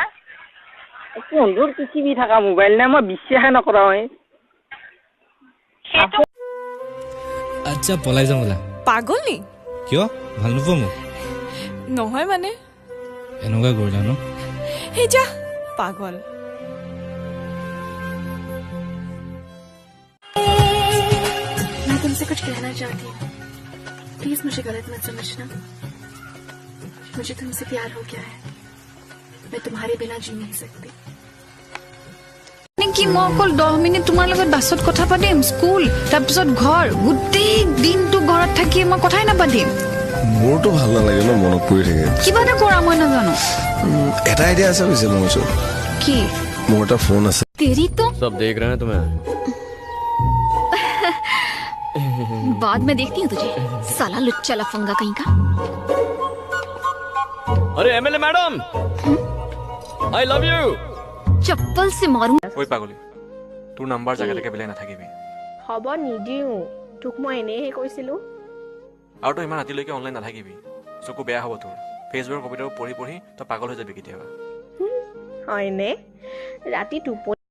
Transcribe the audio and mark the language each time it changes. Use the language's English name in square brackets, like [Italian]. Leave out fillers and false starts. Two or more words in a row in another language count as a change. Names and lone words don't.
[Assamese] তন্দুৰ পৃথিৱী থকা মোবাইল নাই, মই বিশ্বাসে নকৰা হয়। সেইটো আচ্ছা পলাই যাওঁ বোলা। পাগল নি? কিয় ভাল নোপোৱা মোক? নহয় মানে এনেকুৱা কৰিলা ন? হে যা পাগল। [Hindi] मैं तुमसे कुछ कहना चाहती हूँ, प्लीज मुझे गलत मत समझना। मुझे तुमसे प्यार हो गया है, मैं तुम्हारे बिना जी नहीं सकती। [Assamese] কি মই অকল 10 মিনিট তোমাৰ লগত বাছত কথা পাতিম, স্কুল তাৰপিছত ঘৰ, গোটেই দিনটো ঘৰত থাকি মই কথাই নাপাতিম? মোৰতো ভাল নালাগে ন, মনত পৰি থাকে। কিবা এটা কৰা, মই নাজানো। এটা আইডিয়া আছে পিছে মোৰ ওচৰত। কি? মোৰ এটা ফোন আছে। [Hindi] तेरी तो सब देख रहे हैं तुम्हें। बाद में देखती हूँ तुझे, साला लुच्चा लफंगा कहीं का। अरे एमएलए मैडम, [English] I love you. [Hindi] चप्पल से मारूं। [Assamese] ঐ পাগলী, তোৰ নাম্বাৰ জাগালৈকে বেলেগ নাথাকিবি। হ'ব নিদিওঁ, তোক মই এনেহে কৈছিলোঁ। আৰু তই ইমান ৰাতিলৈকে অনলাইন নাথাকিবি, চকু বেয়া হ'ব তোৰ। ফেচবুকৰ কবিতাবোৰ পঢ়ি পঢ়ি তই পাগল হৈ যাবি কেতিয়াবা। হয়নে? ৰাতি টোপনি